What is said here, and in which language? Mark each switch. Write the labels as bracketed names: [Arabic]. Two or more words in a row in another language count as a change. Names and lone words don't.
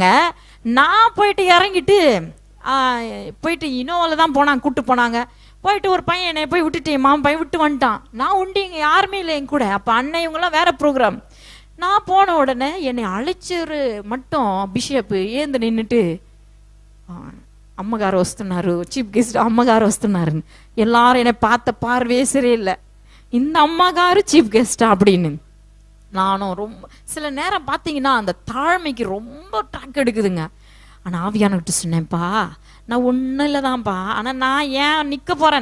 [Tamil] நான் போயிட்டு இறங்கிட்டு போயிட்டு இனோவாவில் தான் கூப்பிட்டு போனாங்க. போயிட்டு ஒரு பையன் என்னை போய் விட்டுட்டு மாமன் பையன் விட்டு வந்துட்டான். நான் உண்டு இங்கே யாருமே இல்லை என் கூட. அப்போ அண்ணன் இவங்கெல்லாம் வேற ப்ரோக்ராம். நான் போன உடனே என்னை அழைச்சரு மட்டும் பிஷப்பு ஏந்து நின்றுட்டு [Telugu] అమ్మగారు వస్తున్నారు, చీఫ్ గెస్ట్ అమ్మగారు వస్తున్నారు. [Tamil] எல்லாரும் என்னை பார்த்த பார்வையே சரியில்லை, இந்த அம்மாகாரு [English] chief guesta [Tamil] அப்படின்னு. நானும் ரொம்ப சில நேரம் பார்த்தீங்கன்னா அந்த தாழ்மைக்கு ரொம்ப ட்ராக் எடுக்குதுங்க. ஆனால் ஆவியானவர்கிட்ட சொன்னேன்ப்பா, நான் ஒன்றும் இல்லைதான்ப்பா, ஆனால் நான் ஏன் நிற்க போகிறேன்?